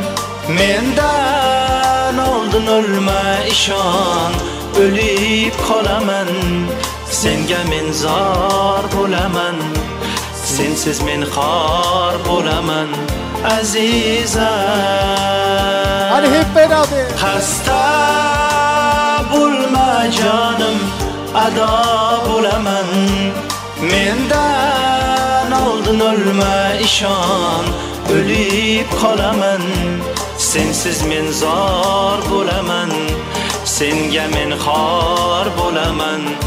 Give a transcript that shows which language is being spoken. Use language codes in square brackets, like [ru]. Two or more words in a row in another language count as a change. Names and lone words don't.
[uz] mendan oldin o'lma ishon o'lib qolaman senga men zor bo'laman sensiz men xor bo'laman azizam [tr] hadi hep beraber [uz] xasta bo'lma jonim ado bo'laman mendan oldin o'lma ishon o'lib qolaman sensiz men zor bo'laman senga men xor bo'laman